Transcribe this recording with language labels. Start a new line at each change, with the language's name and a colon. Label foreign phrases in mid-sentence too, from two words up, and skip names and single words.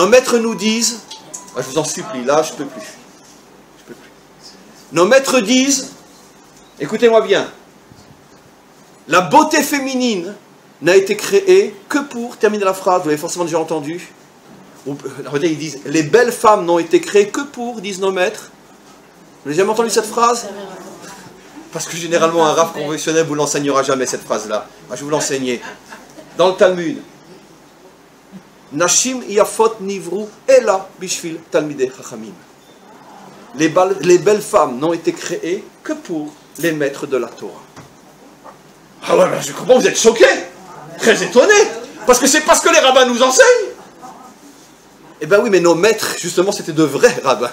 French: Nos maîtres nous disent, Je vous en supplie, là, je ne peux plus. Nos maîtres disent, écoutez-moi bien, la beauté féminine n'a été créée que pour, terminer la phrase, vous l'avez forcément déjà entendu, ils disent, les belles femmes n'ont été créées que pour, disent nos maîtres. Vous n'avez jamais entendu cette phrase? Parce que généralement, un rav conventionnel ne vous l'enseignera jamais, cette phrase-là. Moi, je vais vous l'enseigner. Dans le Talmud,
Hebrew: נשים יפות נבראו אלא בשביל תלמידי חכמים.
French: Les belles femmes n'ont été créées que pour les maîtres de la Torah. Ah ouais, je comprends, vous êtes choqués, très étonnés, parce que c'est parce que les rabbins nous enseignent. Eh bien oui, mais nos maîtres, justement, c'était de vrais rabbins.